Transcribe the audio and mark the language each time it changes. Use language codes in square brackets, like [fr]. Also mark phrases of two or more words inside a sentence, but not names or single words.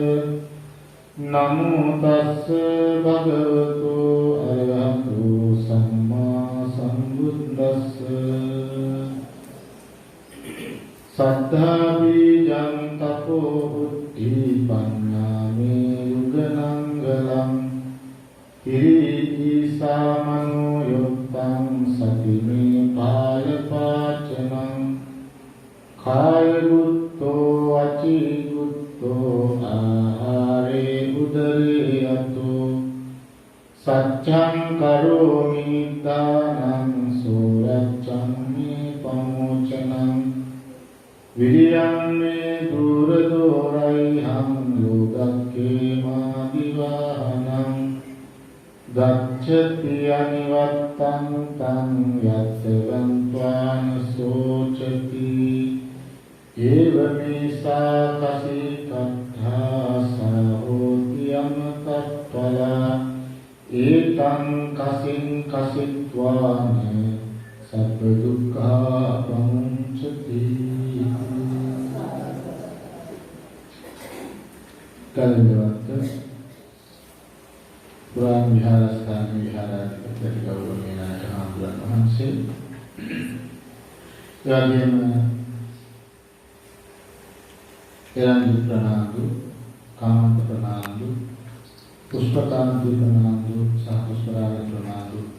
[pi] නමෝ තස්ස භගවතු අරහතෝ සම්මා සම්බුද්දස්ස සද්ධා බීජං තපෝ බුද්ධි පඤ්ඤාමේ යුගනංගලං හිරි සාමනෝ යොත්තං සතිමේ පාය පාචනං කාය බුද්ධෝ අචි බුද්ධෝ ආහාරේ උදරේ අතෝ සච්ඡං කරෝමි දානං සෝරච්ඡං මේ පමෝචනං විරියං මේ දුර දෝරයිහං යෝගක්ඛේ මාදිවාහනං ගච්ඡති අනිවත්තං තං යත් ගන්්වාන සෝචති ඒවමේසා කසී කත්ථා සහෝති අමතප්පලා ඒතං කසින් කසිත්වාන සබ්බ දුක්ඛා පමුච්ඡති. [si] කල්පවත්ත පුරාණ විහාරස්ථාන විහාරාධිපති ගෞරවනීය නායකහඳුන් වහන්සේ එවැගේම එරන්දු ප්‍රනාන්දු කාමන්ත ප්‍රනාන්දු පුෂ්පකාන්ති ප්‍රනාන්දු සහ පුෂ්පරාග ප්‍රනාන්දු